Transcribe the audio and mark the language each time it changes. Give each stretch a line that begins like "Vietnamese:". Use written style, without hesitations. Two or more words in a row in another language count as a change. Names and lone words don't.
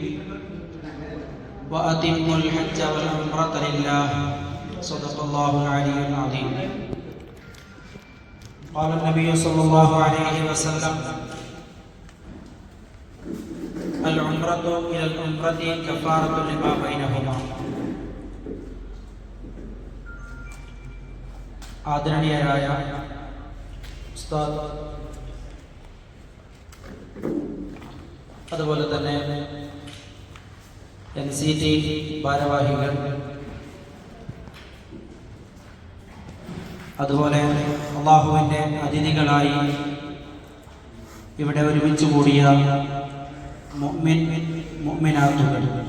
Arabic: وأتموا الحج والعمرة لله. صدق الله العلي العظيم. قال النبي صلى الله عليه وسلم: العمرة إلى العمرة كفارة لما بينهما.
Malayalam: ആദരണീയരായ ഉസ്താദ്, അതുപോലെ തന്നെ NCT ഭാരവാഹികൾ, അതുപോലെ അള്ളാഹുവിൻ്റെ അതിഥികളായി ഇവിടെ ഒരുമിച്ച് കൂടിയ മുഅ്മിനാത്തുകൾ,